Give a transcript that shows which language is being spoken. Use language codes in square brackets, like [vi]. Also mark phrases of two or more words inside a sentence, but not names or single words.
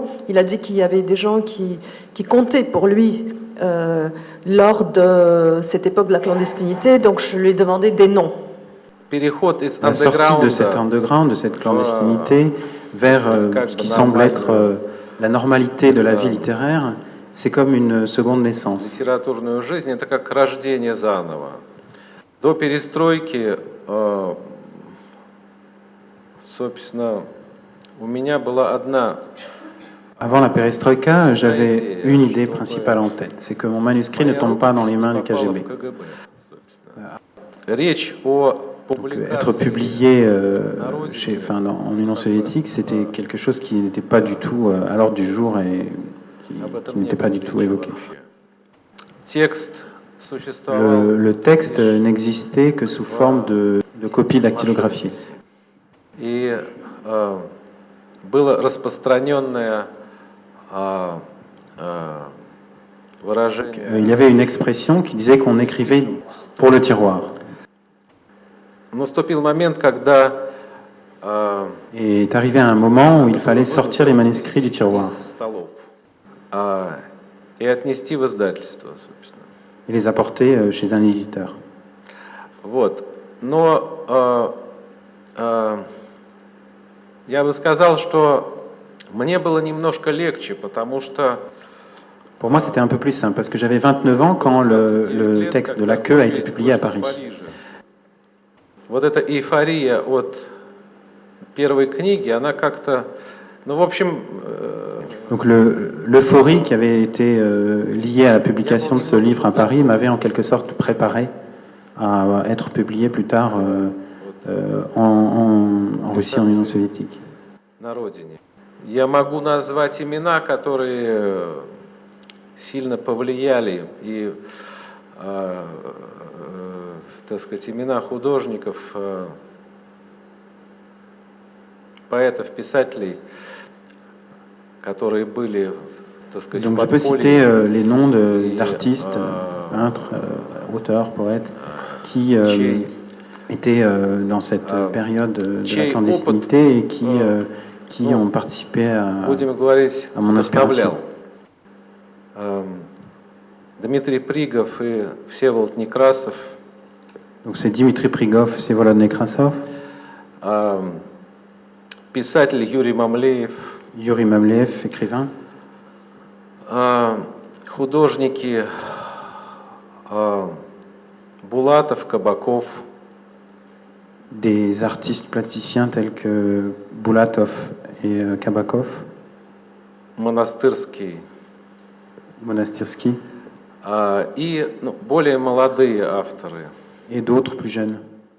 [fr] Il a dit qu'il y avait des gens qui comptaient pour lui lors de cette époque de la clandestinité, donc je lui ai demandé des noms. La sortie de cet underground, de cette clandestinité, vers ce qui semble être la normalité de la vie littéraire, c'est comme une seconde naissance. [ru] Литературную жизнь — это как рождение заново. До перестройки, собственно, у меня была одна. [fr] Avant la perestroïka, j'avais une idée principale en tête, c'est que mon manuscrit ne tombe pas dans les mains du KGB. [ru] Речь о. [fr] Donc, être publié en Union soviétique, c'était quelque chose qui n'était pas du tout à l'ordre du jour et qui n'était pas du tout évoqué. Le texte n'existait que sous forme de copie dactylographiée. [ru] И было распространенное выражение. [fr] Il y avait une expression qui disait qu'on écrivait pour le tiroir. [ru] Наступил момент, когда. [fr] Et est arrivé un moment où il fallait sortir les manuscrits du tiroir. [ru] И отнести в издательство, собственно. [fr] Et les apporter chez un éditeur. [ru] Вот. Но я бы сказал, что мне было немножко легче, потому что. [fr] Pour moi, c'était un peu plus simple, parce que j'avais 29 ans quand le texte de La Queue a été publié à Paris. [ru] Вот эта эйфория от первой книги, она как-то, в общем. [fr] Donc l'euphorie qui avait été liée à la publication de ce livre à Paris m'avait en quelque sorte préparé à être publié plus tard en Russie, en Union soviétique. [ru] На родине. Я могу назвать имена, которые сильно повлияли, и, так сказать, имена художников, поэтов, писателей, которые были, так сказать, [fr] Donc je peux citer les noms d'artistes, peintres, auteurs, poètes, qui étaient dans cette période de la clandestinité et qui ont participé à mon inspiration. [ru] Дмитрий Пригов и Всеволод Некрасов. [fr] Donc c'est Дмитрий Пригов, Всеволод Некрасов. [ru] Писатель Юрий Мамлеев. [fr] Юрий Мамлеев, écrivain. [ru] Художники Булатов, Кабаков. [fr] Des artistes plasticiens tels que Bulatov et Kabakov. [ru] Монастырский. [fr] Монастырский. [ru] И более молодые авторы. [fr] Et d'autres plus jeunes.